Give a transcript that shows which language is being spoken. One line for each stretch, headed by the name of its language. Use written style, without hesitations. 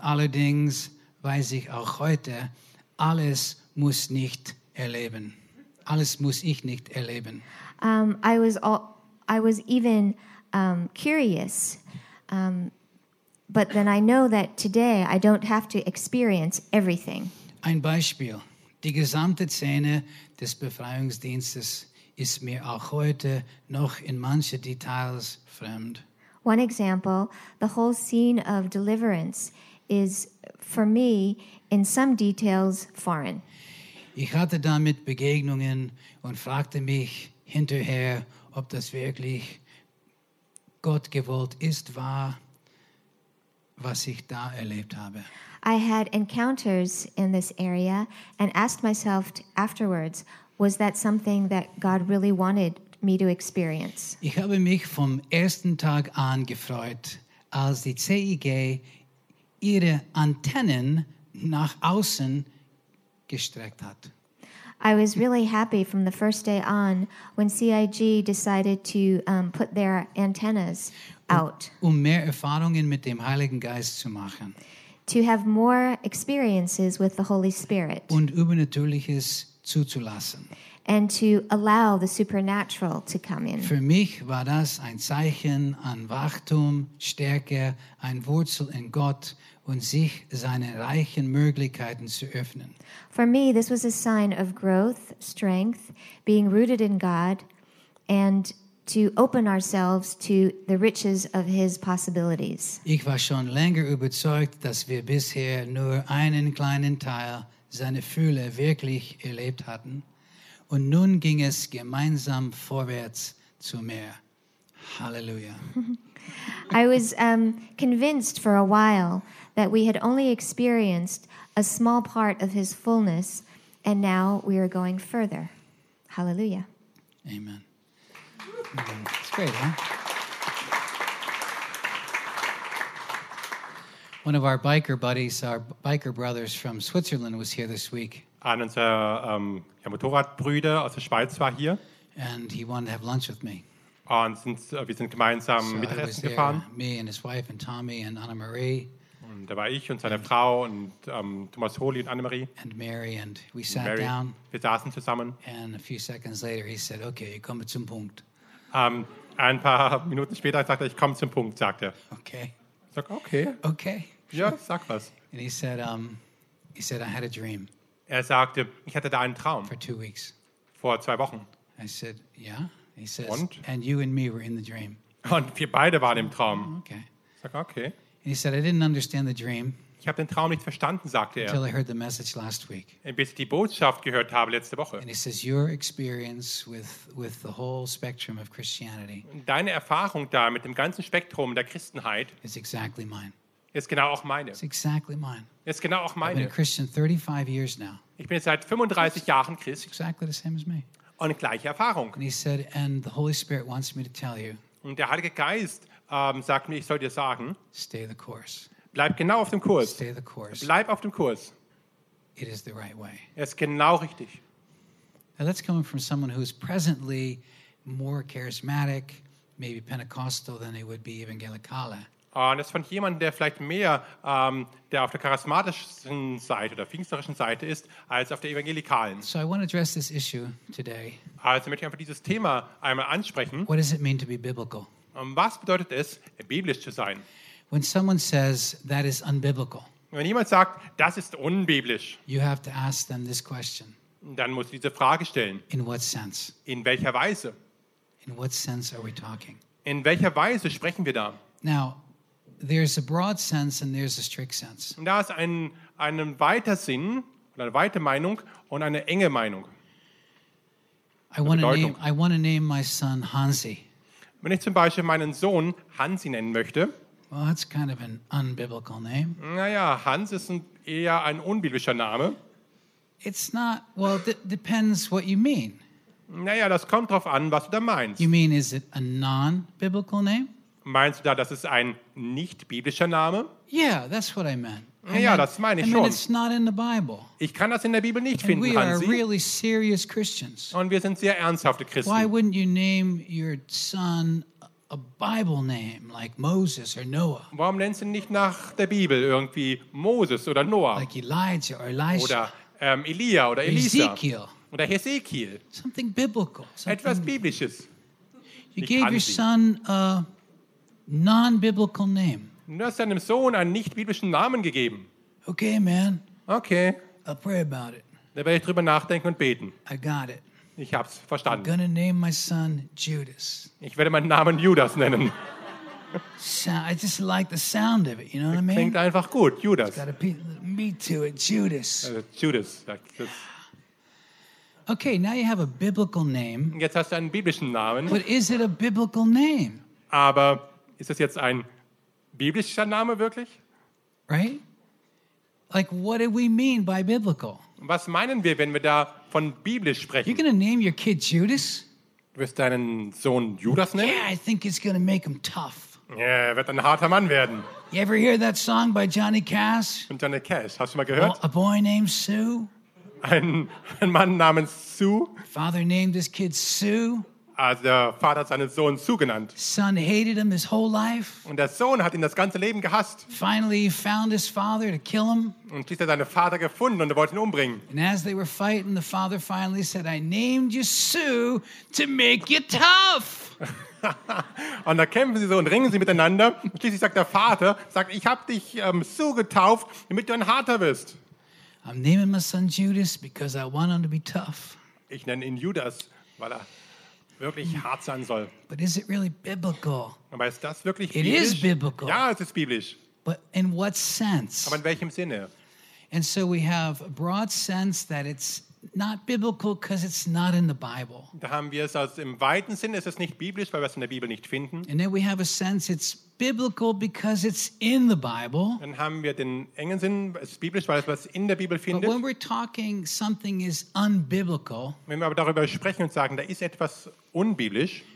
German: Allerdings weiß ich auch heute, alles muss ich nicht erleben.
English: I was even curious, but then I know that today I don't have to experience everything.
German: Ein Beispiel: Die gesamte Szene des Befreiungsdienstes ist mir auch heute noch in manche Details fremd.
English: One example, the whole scene of deliverance is for me in some details foreign.
German: Ich hatte damit Begegnungen und fragte mich hinterher, ob das wirklich Gott gewollt ist, war, was ich da erlebt habe.
English: I had encounters in this area and asked myself afterwards, was that something that God really wanted me to experience?
German: Ich habe mich vom ersten Tag an gefreut, als die CIG ihre Antennen nach außen gestreckt hat.
English: I was really happy from the first day on when CIG decided to put their antennas out.
German: Um mehr Erfahrungen mit dem Heiligen Geist zu machen.
English: To have more experiences with the Holy Spirit.
German: Und Übernatürliches zuzulassen.
English: And to allow the supernatural to come in.
German: Für mich war das ein Zeichen an Wachstum, Stärke, ein Wurzel in Gott und sich seine reichen Möglichkeiten zu öffnen.
English: For me, this was a sign of growth, strength, being rooted in God, and to open ourselves to the riches of his possibilities.
German: Ich war schon länger überzeugt, dass wir bisher nur einen kleinen Teil seiner Fülle wirklich erlebt hatten. Und nun ging es gemeinsam vorwärts zu mehr. Halleluja.
English: I was convinced for a while that we had only experienced a small part of his fullness, and now we are going further. Hallelujah. Amen. It's great, huh? One of our biker buddies, our biker brothers from Switzerland, was here this week.
German: Einer unserer Motorradbrüder aus der Schweiz war hier.
English: And he wanted to have lunch with me.
German: Und wir sind gemeinsam Mittagessen gefahren.
English: Me and his wife and Tommy and Anna Marie.
German: Und da war ich und seine Frau und Thomas Holy und Anna Marie.
English: And Mary and we sat Mary. Down.
German: Wir saßen zusammen.
English: And a few seconds later he said, okay,
German: ich komme zum Punkt. Ein paar Minuten später sagte er, ich komme zum Punkt, sagte er.
English: Okay.
German: Ich sag okay.
English: Okay.
German: Ja, sag was.
English: And he said I had a dream.
German: Er sagte, ich hatte da einen Traum.
English: For 2 weeks.
German: Vor 2 Wochen.
English: I said, yeah. He says, and you and me were in the dream.
German: Und wir beide waren im Traum.
English: Okay.
German: Sag okay.
English: And he said, I didn't understand the dream.
German: Ich habe den Traum nicht verstanden, sagte er.
English: Until I heard the message last week.
German: Bis ich die Botschaft gehört habe letzte Woche.
English: And he says, your experience with the whole spectrum of Christianity.
German: Deine Erfahrung da mit dem ganzen Spektrum der Christenheit.
English: Is exactly mine.
German: Ist genau auch meine.
English: It's exactly mine.
German: Ist genau auch meine.
English: I've been a Christian 35 years now.
German: Ich bin jetzt seit 35 Jahren Christ.
English: Exactly the same as me.
German: Und gleiche Erfahrung.
English: And he said, and the Holy Spirit wants me to tell you.
German: Und der Heilige Geist sagt mir, ich soll dir sagen.
English: Stay the course.
German: Bleib genau auf dem Kurs.
English: Stay the course.
German: Bleib auf dem Kurs.
English: It is the right way.
German: Es ist genau richtig.
English: Now that's coming from someone who is presently more charismatic, maybe Pentecostal than it would be Evangelicale.
German: Und das ist von jemandem, der vielleicht mehr der auf der charismatischen Seite oder pfingsterischen Seite ist, als auf der evangelikalen.
English: So I want to address this issue today.
German: Also möchte ich einfach dieses Thema einmal ansprechen.
English: What does it mean to be biblical?
German: Und was bedeutet es, biblisch zu sein?
English: When someone says, that is unbiblical,
German: wenn jemand sagt, das ist unbiblisch,
English: you have to ask them this question.
German: Dann musst du diese Frage stellen.
English: In what sense?
German: In welcher Weise?
English: In what sense are we talking?
German: In welcher Weise sprechen wir da?
English: Now, there's a broad sense and there's a strict sense.
German: Und da ist ein weiter Sinn oder eine weite Meinung und eine enge Meinung.
English: I want to name my son Hansi.
German: Wenn ich zum Beispiel meinen Sohn Hansi nennen möchte.
English: Well, that's kind of an unbiblical name.
German: Naja, Hans ist eher ein unbiblischer Name.
English: It's not. Well, depends what you mean.
German: Naja, das kommt drauf an, was du da meinst.
English: You mean is it a non-biblical name?
German: Meinst du da, das ist ein nicht-biblischer Name?
English: Yeah, that's what I meant.
German: Ja, das meine ich schon.
English: I mean, it's not in the Bible.
German: Ich kann das in der Bibel nicht finden,
English: Hansi. And we are really serious Christians.
German: Und wir sind sehr ernsthafte Christen.
English: Why wouldn't you name your son a Bible name like Moses or Noah?
German: Warum nennst du ihn nicht nach der Bibel irgendwie Moses oder Noah?
English: Like Elijah or Elisha.
German: Oder Elia oder Elisa.
English: Ezekiel.
German: Oder Hesekiel.
English: Something biblical. Something
German: etwas biblisches.
English: You gave Hansi. Your son a non-biblical name.
German: Du hast deinem Sohn einen nicht-biblischen Namen gegeben.
English: Okay, man.
German: Okay.
English: I'll pray about it.
German: Da werde ich drüber nachdenken und beten.
English: I got it.
German: Ich hab's verstanden.
English: I'm gonna name my son Judas.
German: Ich werde meinen Namen Judas nennen.
English: I just like the sound of it, you know what I mean?
German: Klingt einfach gut, Judas.
English: It's got a little meat to it, Judas. Judas. That's... Okay, now you have a biblical name.
German: Jetzt hast du einen biblischen Namen.
English: But is it a biblical name?
German: Aber... Ist das jetzt ein biblischer Name wirklich?
English: Right? Like, what do we mean by biblical?
German: Was meinen wir, wenn wir da von biblisch sprechen?
English: You're gonna name your kid Judas?
German: Du wirst deinen Sohn Judas nennen?
English: Yeah, I think it's gonna make him tough.
German: Yeah, er wird ein harter Mann werden.
English: You ever hear that song by Johnny Cash?
German: Von Johnny Cash, hast du mal gehört?
English: A boy named Sue.
German: Ein Mann namens Sue.
English: Father named his kid Sue.
German: Also der Vater hat seinen Sohn Sue genannt.
English: Son hated him his whole life.
German: Und der Sohn hat ihn das ganze Leben gehasst.
English: Finally he found his father to kill him.
German: Und schließlich hat er seinen Vater gefunden und er wollte ihn umbringen.
English: And as they were fighting, the father finally said, I named you Sue to make you tough.
German: Und da kämpfen sie so und ringen sie miteinander. Und schließlich sagt der Vater, sagt, ich habe dich Sue getauft, damit du ein harter wirst.
English: I'm naming my son Judas because I want him to be tough.
German: Ich nenne ihn Judas, weil er... wirklich hart sein soll.
English: But is it really biblical?
German: Aber ist das wirklich
English: biblisch? It is biblical.
German: Ja, es ist biblisch.
English: But in what sense?
German: Aber in welchem Sinne?
English: And so we have a broad sense that it's not biblical because it's not in the Bible.
German: Da haben wir es also im weiten Sinne, es ist nicht biblisch, weil wir es in der Bibel nicht finden.
English: And then we have a sense it's biblical because it's in the Bible.
German: Dann haben wir den engen Sinn, es ist biblisch, weil wir es in der Bibel finden.
English: But when we're talking something is unbiblical,
German: wenn wir aber darüber sprechen und sagen, da ist etwas unbiblisch,